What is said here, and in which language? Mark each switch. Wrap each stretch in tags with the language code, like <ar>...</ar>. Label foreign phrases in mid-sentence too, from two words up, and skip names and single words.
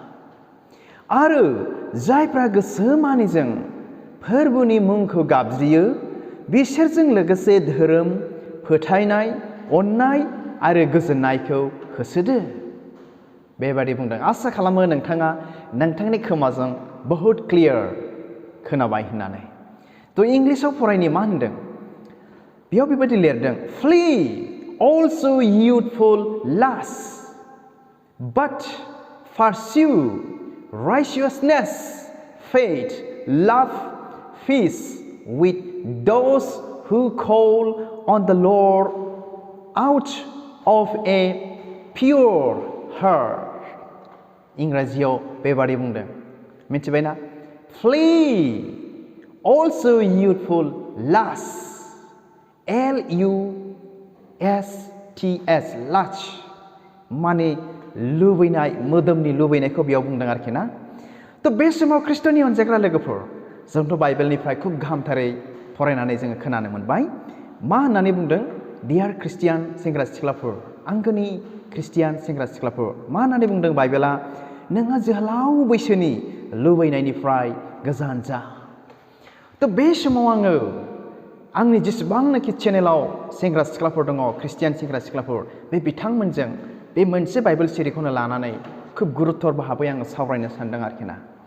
<brx>आरो जायफ्रा गोसो मानिजों फोरबोनि मुंखौ गाबज्रियो बिसोरजों लोगोसे धोरोम फोथायनाय अननाय आरो गोजोननायखौ होसोदो बेबादि बुंदों आसा खालामो नोंथाङा नोंथांनि खोमाजों बहुद क्लियार खोनाबाय होननानै थ' इंलिसाव फरायनि मा होनदों बेयाव बेबायदि लिरदों</brx> <en>flee also youthful lust but pursue righteousness faith love peace with those who call on the Lord out of a pure heart</en> <brx>इंराजियाव बेबादि बुंदों मिथिबायना</brx> <en>flee also youthful lust L-U-S-T-S lust</en> <brx>माने लुबैनाय मोदोमनि लुबैनायखौ बेयाव बुंदों आरोखि ना थ' बे समाव ख्रिस्ट'नि अनजाग्रा लोगोफोर जोंथ' बाइबेलनिफ्राय खुब गाहामथारै फरायनानै जोङो खोनानो मोनबाय मा होननानै बुंदों</brx> <en>dear Christian</en> <brx>सेंग्रा सिख्लाफोर आंगोनि ख्रिस्टियान सेंग्रा सिख्लाफोर मा होननानै बुंदों बाइबेला नोंहा जोहोलाव बैसोनि लुबैनायनिफ्राय गोजान जा थ' बे समाव आङो आंनि जेसेबांनाखि चेनेलाव सेंग्रा सिख्लाफोर दङ ख्रिस्टियान सेंग्रा सिख्लाफोर बे बिथांमोनजों बे मोनसे बाइबेल सिरिखौनो लानानै खुब गुरुत्तर भाबै आङो सावरायनो सानदों आरोखि ना</brx>